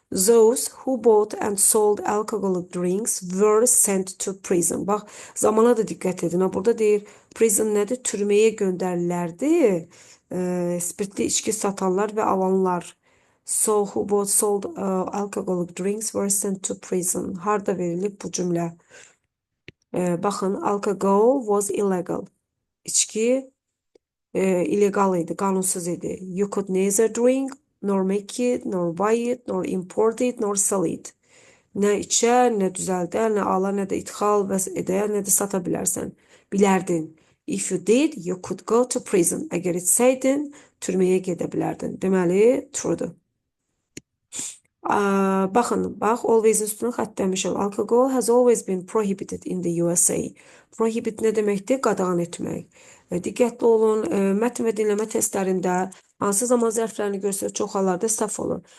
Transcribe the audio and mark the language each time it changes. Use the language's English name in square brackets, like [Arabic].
[English] Those who bought and sold alcoholic drinks were sent to prison. [Azerbaijani] Bax, zamana da diqqət edin. Ha, burada deyir, prison nədir? Türməyə göndərilərdi. Spirtli içki satanlar və alanlar. [English] So who bought sold alcoholic drinks were sent to prison. [Azerbaijani] Harda verilib bu cümlə? Baxın, [English] alcohol was illegal. [Azerbaijani] İçki illegal idi, qanunsuz idi. [English] You could neither drink, nor make it, nor buy it, nor import it, nor sell it. [Azerbaijani] Nə içər, nə düzəldər, nə ala, nə də ithal və edər, nə də sata bilərsən. Bilərdin. [English] If you did, you could go to prison. [Azerbaijani] Əgər etsəydin, türməyə gedə bilərdin. Deməli, truedur. Baxın, bax, always üstünü xəttləmişəm. [English] Alcohol has always been prohibited in the USA. [Azerbaijani] Prohibit nə deməkdir? Qadağan etmək. Diqqətli olun, mətn və dinləmə testlərində hansı zaman zərflərini görsək çox hallarda səhv olur.